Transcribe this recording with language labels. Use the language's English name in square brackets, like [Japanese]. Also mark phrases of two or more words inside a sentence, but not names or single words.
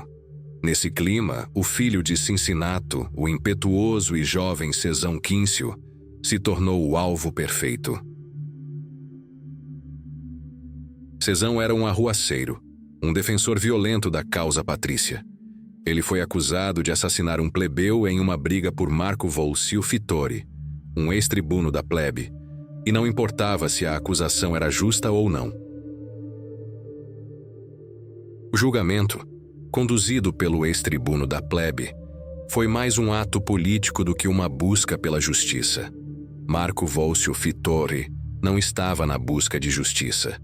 [Portuguese] Nesse clima, o filho de Cincinnato, o impetuoso e jovem Cesão Quíncio, se tornou o alvo perfeito. Cesão era um arruaceiro, um defensor violento da causa patrícia. Ele foi acusado de assassinar um plebeu em uma briga por Marco Volsio Fitore, um ex-tribuno da plebe, e não importava se a acusação era justa ou não. O julgamento, conduzido pelo ex-tribuno da plebe, foi mais um ato político do que uma busca pela justiça. Marco Volsio Fitore não estava na busca de justiça.